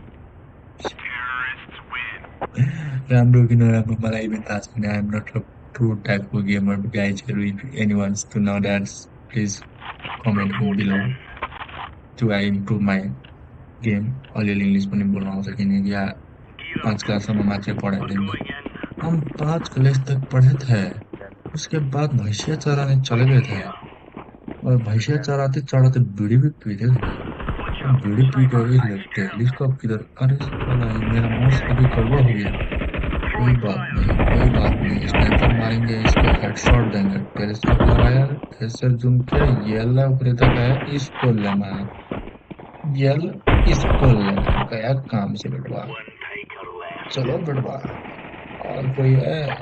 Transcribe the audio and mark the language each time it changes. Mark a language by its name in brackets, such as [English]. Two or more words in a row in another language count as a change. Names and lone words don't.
[Nepali] राम्रो कि नराम्रो मलाई पनि थाहा छैन [English] I'm not a true typeko gamer guysharu if any wants to know that please comment below to I improve my [Nepali] गेम अलिअलि इङ्ग्लिस पनि बोल्न आउँछ किनकि 5 क्लाससम्म मात्रै पढाइदिनु [Hindi] हम 5 क्लास तक पढ़े थे उसके बाद भैंसिया चराने चले गए थे और भैंसिया चराते चराते बीड़ी भी पीते थे अब बीड़ी पी गए टेलीस्कोप किधर अरे साला ये मेरा माउस अभी गड़बड़ हो गया कोई बात नहीं स्नाइपर मारेंगे इसको हेडशॉट देंगे टेलीस्कोप लगाया फिर जूम किया ये ला ऊपर तक आया इसको लेना है ये ला इसको लेना है गया काम से बेटवा चलो बेटवा और कोई है